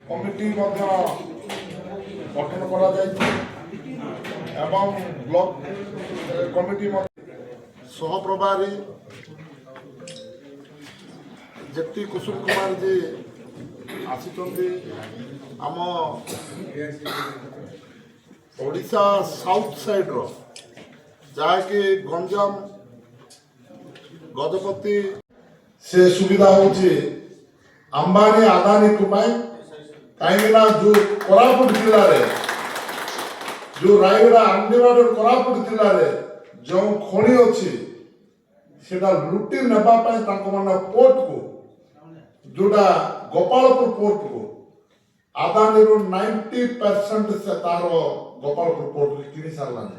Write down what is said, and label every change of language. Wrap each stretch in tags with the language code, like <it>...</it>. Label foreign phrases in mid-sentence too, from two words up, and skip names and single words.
<or>କମିଟି ଗଠନ କରା ଯାଇଛେ ଏବଂ ବ୍ଲକ କମିଟି ସହପ୍ରଭାରୀ ଯେଟି କୁସୁମ କୁମାର ଜି ଆସିଛନ୍ତି ଆମ ଓଡ଼ିଶା ସାଉଥ୍ ସାଇଡ଼୍ର ଯାହାକି ଗଞ୍ଜାମ ଗଜପତି ସେ ସୁବିଧା ହେଉଛି ଆମ୍ବାନୀ ଆଦାନୀଙ୍କ ପାଇଁ କାହିଁକିନା ଯେଉଁ କୋରାପୁଟ ଜିଲ୍ଲାରେ ଯେଉଁ ରାୟଗଡ଼ା ଆଣ୍ଡିବାଡ଼ କୋରାପୁଟ ଜିଲ୍ଲାରେ ଯେଉଁ ଖଣି ଅଛି ସେଟା ଲୁଟି ନେବା ପାଇଁ ତାଙ୍କମାନେ ପୋର୍ଟକୁ ଯେଉଁଟା ଗୋପାଳପୁର ପୋର୍ଟକୁ ଆଦାନୀରୁ 90% ସେ ତାର ଗୋପାଳପୁର ପୋର୍ଟରେ କିଣି ସାରିଲାଣି।</or>